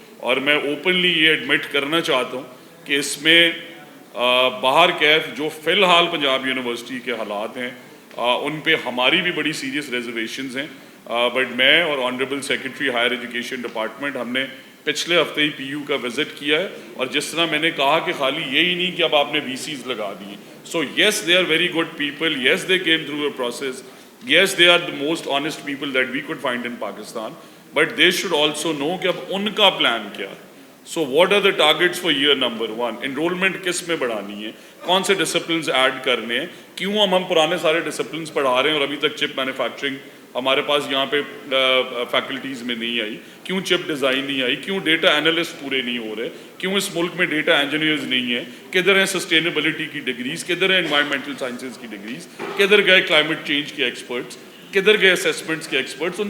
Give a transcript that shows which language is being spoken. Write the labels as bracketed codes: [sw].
[ur] اور میں اوپنلی یہ ایڈمٹ کرنا چاہتا ہوں کہ اس میں باہر کیف جو فی الحال پنجاب یونیورسٹی کے حالات ہیں ان پہ ہماری بھی بڑی سیریس ریزرویشنز ہیں. بٹ میں اور honourable secretary higher education department ہم نے پچھلے ہفتے ہی پی یو کا وزٹ کیا ہے, اور جس طرح میں نے کہا کہ خالی یہی نہیں کہ اب آپ نے وی سیز لگا دیے. [en] so yes they are very good people, yes they came through a process, yes they are the most honest people that we could find in Pakistan, but they should also know [ur] کہ اب ان کا پلان کیا. [en] So what are the targets for year number 1؟ [ur] Enrolment کس میں بڑھانی ہے, کون سے disciplines add کرنے ہیں, کیوں ہم پرانے سارے ڈسپلنز پڑھا رہے ہیں اور ابھی تک چپ مینوفیکچرنگ ہمارے پاس یہاں پہ فیکلٹیز میں نہیں آئی, کیوں چپ ڈیزائن نہیں آئی, کیوں ڈیٹا انالسٹ پورے نہیں ہو رہے, کیوں اس ملک میں ڈیٹا انجینئرز نہیں ہیں, کدھر ہیں سسٹینیبلٹی کی ڈگریز, کدھر ہیں انوائرمنٹل سائنسز کی ڈگریز, کدھر گئے کلائمیٹ چینج کے ایکسپرٹس, کدھر گئے اسیسمنٹس کے ایکسپرٹس.